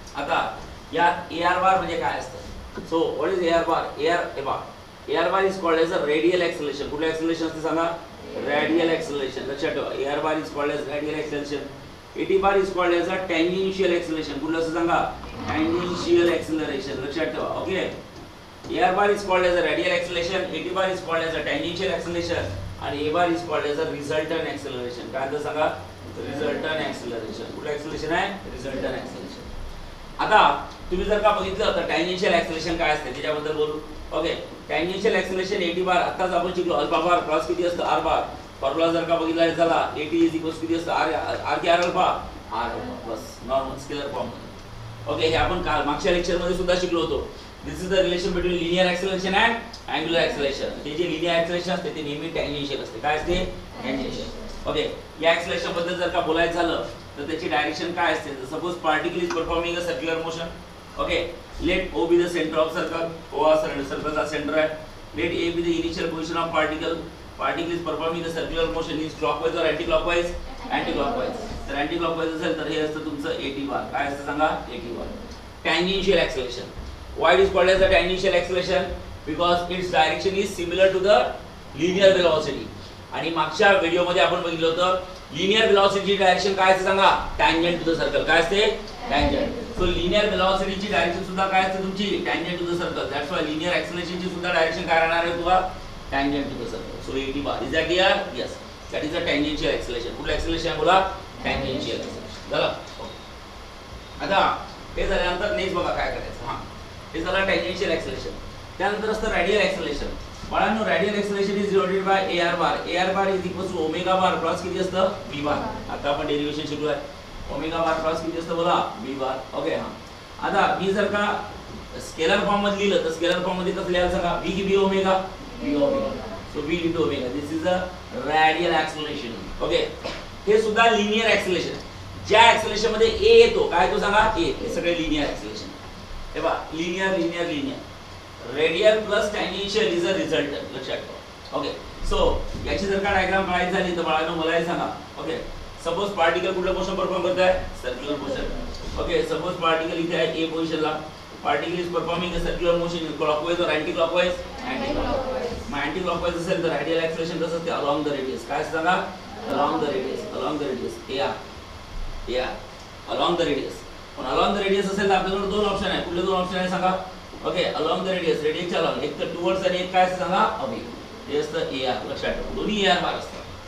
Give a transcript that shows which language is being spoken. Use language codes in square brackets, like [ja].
[en] आता यात ar bar म्हणजे काय असतं so what is ar bar ar bar is called as a radial acceleration. [mr] कुठलं एक्सेलरेशन असतं सांगा [en] Radial acceleration. लक्षात ठेवा ar bar is called as radial acceleration. at bar is called as a tangential acceleration. कुठलं असं सांगा tangential acceleration. [mr] लक्षात ठेवा. [en] Okay ar bar is called as a radial acceleration. at bar is called as a tangential acceleration आणि a bar is called as a resultant acceleration. [mr] काय तर सांगा resultant acceleration. कुठलं एक्सेलरेशन आहे रिझल्टंट एक्सेलरेशन. आता तुम्ही जर का बघितलं तर टँजेन्शियल एक्सेलरेशन काय असते त्याच्याबद्दल बोलू. ओके टँजेन्शियल एक्सेलरेशन at बार आताच आपण शिकलो अल्फा बार क्रॉस किती असतं r बार. फॉर्म्युला जर का बघितला झाला at इज इक्वल्स किती असतं r की r alpha plus normal scalar form. Okay हे आपण काल मागच्या लेक्चर मध्ये सुद्धा शिकलो होतो. [en] This is the relation between linear acceleration and angular acceleration. [mr] ते जे लिनियर एक्सेलरेशन असते ते नेहमी टँजेन्शियल असते. काय असते टँजेन्शियल. ओके या एक्सेलरेशन बद्दल जर का बोलायचं झालं तर त्याची डायरेक्शन काय असते [en] Suppose particle is performing a circular motion. Okay let o be the centre of circle. o हा सर्कलचा centre आहे. Let a be the initial position of particle. Particle is performing a circular motion is clockwise or anti clockwise. Anti clockwise. [mr] तर anti clockwise असेल तर हे असतं तुमचं at बार. काय असतं सांगा at bar. [en] Tangential acceleration. Why it is called as a tangential acceleration? Because its direction is similar to the linear velocity. [mr] आणि मागच्या व्हिडिओ मध्ये आपण बघितलं होतं लिनियर वेलोसिटीची डायरेक्शन काय असते सांगा [en] Tangent to the circle. [mr] काय असते टँजेंट. सो लिनियर वेलोसिटीची डायरेक्शन सुद्धा काय असते तुमची [en] Tangent to the circle. [mr] That's why linear एक्सेलरेशनची सुद्धा डायरेक्शन काय राहणार आहे तुला tangent to the circle. So at bar. [en] Is that clear. Yes. That is a tangential acceleration. [mr] कुठलं ॲक्सेलरेशन बोला? [en] Tangential acceleration. झालं? [mr] आता हे झाल्यानंतर नेक्स्ट बघा काय करायचं. हां, हे झालं टँजेन्शियल ॲक्सेलरेशन. [en] त्यानंतर असतं radial acceleration. बाळांनो, radial acceleration is denoted by AR bar. AR bar is equals to omega bar plus किती असतं? V bar. [mr] आता आपण डेरिव्हेशन शिकलोय. ओमेगा बार प्लस किती असतं बोला? V बार. ओके. हां, आता मी जर का स्केलर फॉर्म मध्ये लिहिलं तर स्केलर फॉर्म मध्ये कसं लिहायला सांगा? V की V omega? V omega. So V into omega. [en] This is a radial acceleration. Okay. हे सुद्धा linear acceleration. [mr] ज्या ॲक्सेलरेशन मध्ये A येतो, काय येतो सांगा? A. हे सगळे लिनियर ॲक्सेलरेशन. हे बघा, linear linear linear. [en] Radial plus tangential is a resultant. [mr] लक्षात ठेवा. ओके. सो याची जर का डायग्राम काढायची झाली तर बाळांनो मला हे सांगा. ओके. सपोज पार्टिकल कुठलं मोशन परफॉर्म करत आहे? Circular motion. Okay. Suppose particle इथे आहे A पोझिशनला. [en] Particle is performing a circular motion clockwise or anti clockwise? Anti clockwise. [mr] मग अँटी क्लॉकवाइज असेल तर रेडियल ॲक्सेलरेशन कसं असते? [en] Along the radius. काय सांगा? Along the radius. Along the radius. [mr] AR along the radius. पण अलॉंग द रेडियस असेल तर आपल्याकडे दोन ऑप्शन आहे. कुठले दोन ऑप्शन आहे सांगा? Okay. Along the radius, रेडियसच्या along. एक तर टुवर्ड्स आणि एक काय सांगा? अवे. हे असतं AR. लक्षात ठेवा. दोन्ही AR बार असतात.